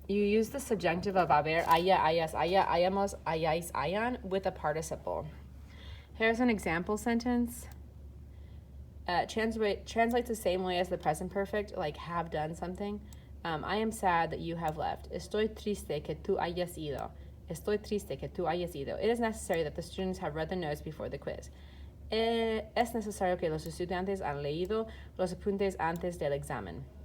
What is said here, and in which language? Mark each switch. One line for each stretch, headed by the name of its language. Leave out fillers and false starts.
English: You use the subjunctive of haber,
Spanish: haya, hayas, haya, hayamos, hayáis, hayan,
English: with a participle. Here's an example sentence. Translates the same way as the present perfect, like have done something. I am sad that you have left.
Spanish: Estoy triste que tú hayas ido. Estoy triste que tú hayas ido.
English: It is necessary that the students have read the notes before the quiz.
Spanish: Es necesario que los estudiantes han leído los apuntes antes del examen.